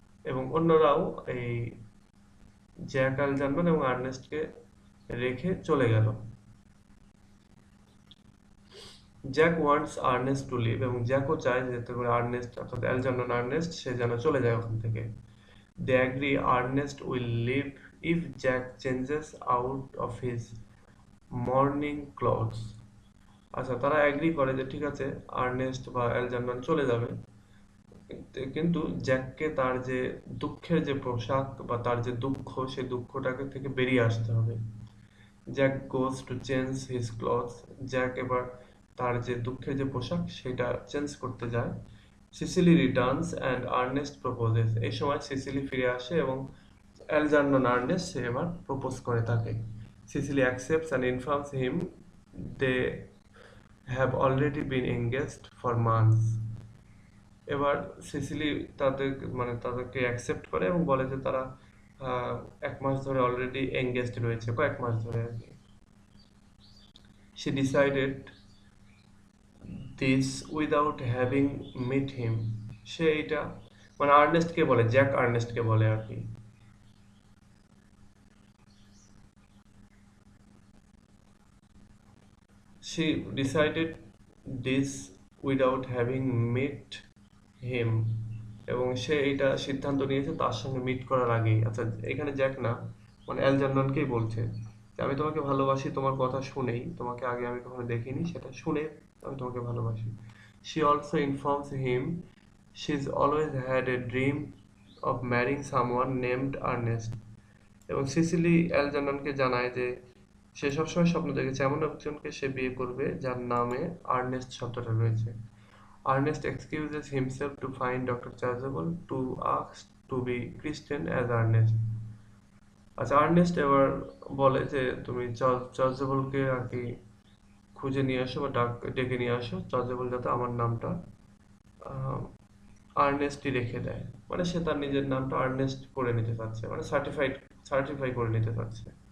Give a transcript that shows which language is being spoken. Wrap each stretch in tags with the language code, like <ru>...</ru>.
<bn>এবং অন্যরাও এই জ্যাক, অ্যালজার্নর এবং আর্নেস্টকে রেখে চলে গেল।</bn> <en>Jack wants Ernest to leave,</en> <bn>এবং জ্যাকও চায় যাতে করে আর্নেস্ট অর্থাৎ অ্যালজার্নন আর্নেস্ট সে যেন চলে যায় ওখান থেকে।</bn> <en>They agree Ernest will leave if Jack changes out of his mourning clothes.</en> <bn>আচ্ছা, তারা এগ্রি করে যে ঠিক আছে আর্নেস্ট বা অ্যালজার্নন চলে যাবে, কিন্তু জ্যাককে তার যে দুঃখের যে পোশাক বা তার যে দুঃখ সেই দুঃখটাকে থেকে বেরিয়ে আসতে হবে।</bn> <en>Jack goes to change his clothes.</en> <bn>Jack এবার তার যে দুঃখের যে পোশাক সেটা চেঞ্জ করতে যায়।</bn> <en>Cecily returns and Ernest proposes.</en> <bn>এই সময় সিসিলি ফিরে আসে এবং অ্যালজার্নন আর্নেস্ট সে এবার প্রপোজ করে তাকে।</bn> <en>Cecily accepts and informs him they have already been engaged for months.</en> <bn>এবার সিসিলি তাদেরকে অ্যাকসেপ্ট করে এবং বলে যে তারা 1 মাস ধরে অলরেডি এঙ্গেজড রয়েছে, কয়েক মাস ধরে আর কি।</bn> <en>She decided this without having met him.</en> <bn>সে এটা আর্নেস্টকে বলে, জ্যাক আর্নেস্টকে বলে আর কি।</bn> <en>She decided this without having met him.</en> <bn>এবং সে এটা সিদ্ধান্ত নিয়েছে তার সঙ্গে মিট করার আগেই। আচ্ছা, এখানে জ্যাক না, অ্যালজার্ননকেই বলছে যে আমি তোমাকে ভালোবাসি তোমার কথা শুনেই, তোমাকে আগে আমি কখনো দেখিনি, সেটা শুনে আমি তোমাকে ভালোবাসি।</bn> <en>She also informs him she's always had a dream of marrying someone named Ernest.</en> <bn>এবং সিসিলি অ্যালজার্ননকে জানায় যে সে সবসময় স্বপ্ন দেখেছে এমন একজনকে সে বিয়ে করবে যার নামে আর্নেস্ট শব্দটা রয়েছে।</bn> <en>Ernest excuses himself to find Dr. Chasuble to ask to be christened as Ernest.</en> <bn>আচ্ছা, আর্নেস্ট এবার বলে যে তুমি চর্চেবলকে আর কি খুঁজে নিয়ে আসো বা ডেকে নিয়ে আসো, চর্চেবল যাতে আমার নামটা আহ, আর্নেস্টই রেখে দেয়। মানে সে তার নিজের নামটা আর্নেস্ট করে নিতে চাচ্ছে, মানে সার্টিফাই করে নিতে চাচ্ছে।</bn>